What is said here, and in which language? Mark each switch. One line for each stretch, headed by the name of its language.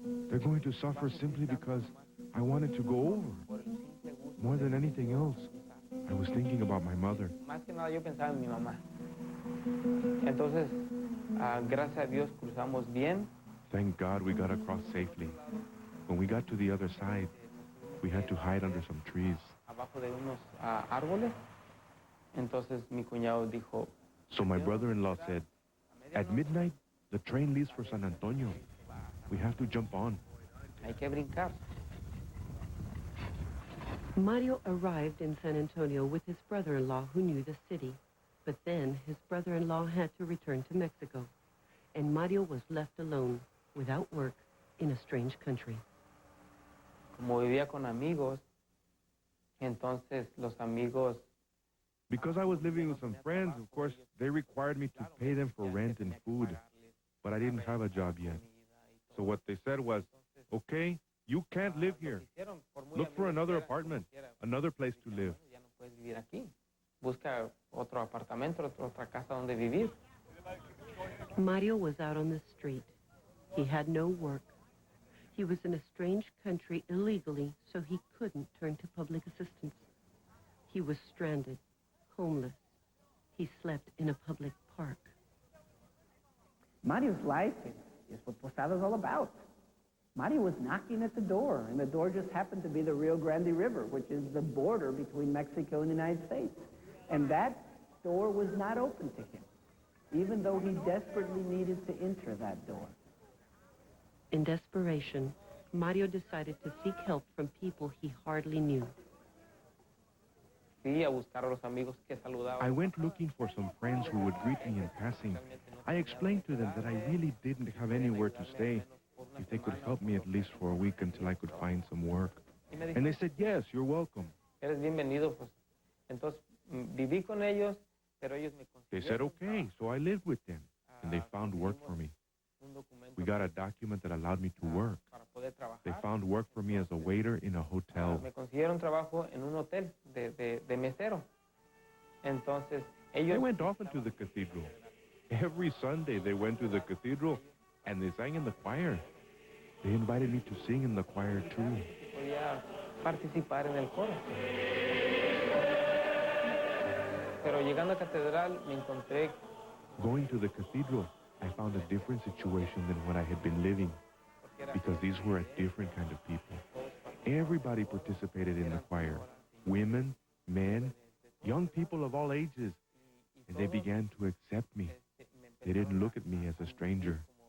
English: They're going to suffer simply because I wanted to go over. More than anything else, I was thinking about my mother.
Spanish: Más que nada yo pensaba en mi mamá. Entonces, gracias a Dios cruzamos bien.
English: Thank God we got across safely. When we got to the other side, we had to hide under some trees.
Spanish: Abajo de unos árboles. Entonces mi cuñado dijo,
English: So my brother-in-law said, at midnight, the train leaves for San Antonio. We have to jump on.
Spanish: hay que brincar.
English: Mario arrived in San Antonio with his brother-in-law who knew the city. But then his brother-in-law had to return to Mexico, and Mario was left alone, without work, in a strange country.
Spanish: Como vivía con amigos, entonces los amigos...
English: Because I was living with some friends, of course, they required me to pay them for rent and food, but I didn't have a job yet. So what they said was, okay, you can't live here. Look for another apartment, another place to live.
Spanish: Ya no puedes vivir aquí. Busca otro apartamento, otra casa donde vivir.
English: Mario was out on the street. He had no work. He was in a strange country illegally, so he couldn't turn to public assistance. He was stranded, homeless. He slept in a public park. Mario's life is what Posada is all about. Mario was knocking at the door, and the door just happened to be the Rio Grande River, which is the border between Mexico and the United States. And that door was not open to him, even though he desperately needed to enter that door. In desperation, Mario decided to seek help from people he hardly knew.
Spanish: Sí, a buscar a los amigos que saludaban.
English: I went looking for some friends who would greet me in passing. I explained to them that I really didn't have anywhere to stay, if they could help me at least for a week until I could find some work. And they said, yes, you're welcome.
Spanish: Eres bienvenido, pues. Entonces, viví con ellos, pero ellos me consiguieron.
English: They said, okay, so I lived with them, and they found work for me. We got a document that allowed me to work.
Spanish: Para poder trabajar.
English: They found work for me as a waiter in a hotel.
Spanish: Me consiguieron trabajo en un hotel de mesero. Entonces, ellos...
English: They went often to the cathedral. Every Sunday they went to the cathedral, and they sang in the choir. They invited me to sing in the choir, too.
Spanish: Podía participar en el coro. Pero llegando a catedral me encontré...
English: Going to the cathedral, I found a different situation than what I had been living, because these were a different kind of people. Everybody participated in the choir. Women, men, young people of all ages. And they began to accept me. They didn't look at me as a stranger.